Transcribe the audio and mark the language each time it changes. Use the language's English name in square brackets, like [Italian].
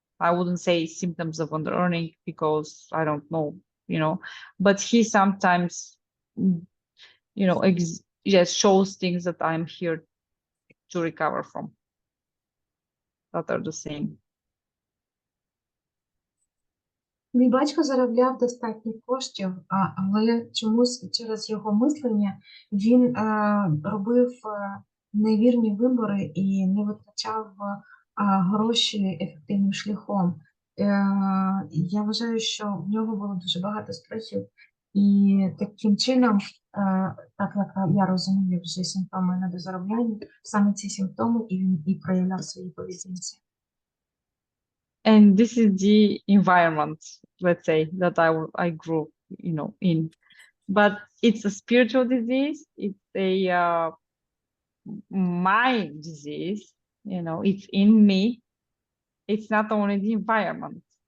[English] I wouldn't say symptoms of under-earning because I don't know, but he sometimes, yes, shows things that I'm here to recover from that are the same. [Ukrainian] Мій батько заробляв достатньо коштів, але чомусь через його мислення він робив невірні вибори і не витрачав гроші ефективним шляхом. Я вважаю, що в нього було дуже багато стресів, і таким чином, так як я розумію вже симптоми недозаробляння, саме ці симптоми він і проявляв свої поведінці. [English] And this is the environment, let's say, that I grew, in. But it's a spiritual disease. It's a mind disease. It's in me. It's not only the environment.